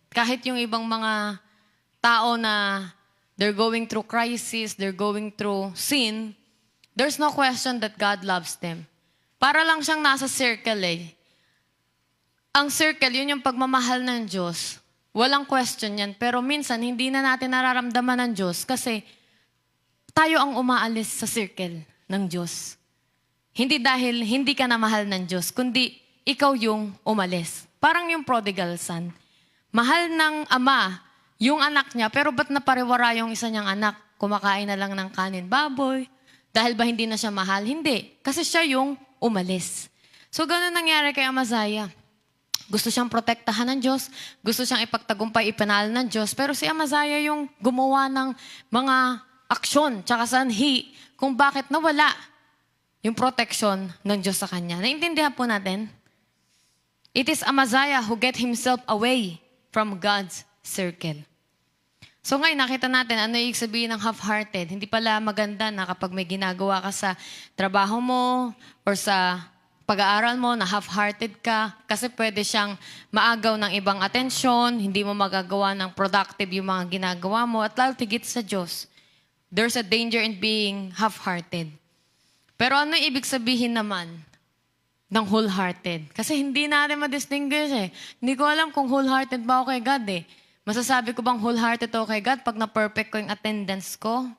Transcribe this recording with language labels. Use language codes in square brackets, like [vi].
[tl] Kahit yung ibang mga tao na [en] they're going through crisis, they're going through sin, there's no question that God loves them. [tl] Para lang siyang nasa circle eh. Ang circle, yun yung pagmamahal ng Diyos. Walang question yan. Pero minsan, hindi na natin nararamdaman ng Diyos kasi tayo ang umaalis sa circle ng Diyos. Hindi dahil hindi ka na mahal ng Diyos, kundi ikaw yung umalis. Parang yung prodigal son. Mahal ng ama yung anak niya, pero ba't napariwara yung isa niyang anak? Kumakain na lang ng kanin baboy. Dahil ba hindi na siya mahal? Hindi. Kasi siya yung umalis. So, gano'n nangyari kay Amaziah. Gusto siyang protektahan ng Diyos. Gusto siyang ipagtagumpay, ipanalo ng Diyos. Pero si Amaziah yung gumawa ng mga aksyon, tsaka sanhi, kung bakit nawala yung protection ng Diyos sa kanya. Naintindihan po natin? [en] It is Amaziah who get himself away from God's circle. [tl] So ngayon, nakita natin ano yung sabihin ng half-hearted. Hindi pala maganda na kapag may ginagawa ka sa trabaho mo or sa pag-aaral mo na half-hearted ka kasi pwede siyang maagaw ng ibang atensyon, hindi mo magagawa ng productive yung mga ginagawa mo at lalo tigit sa Diyos. [en] There's a danger in being half-hearted. [tl] Pero ano yung ibig sabihin naman ng wholehearted? Kasi hindi natin ma-distinguish eh. Hindi ko alam kung wholehearted ba ako kay God eh. Masasabi ko bang wholehearted ako kay God pag na-perfect ko yung attendance ko?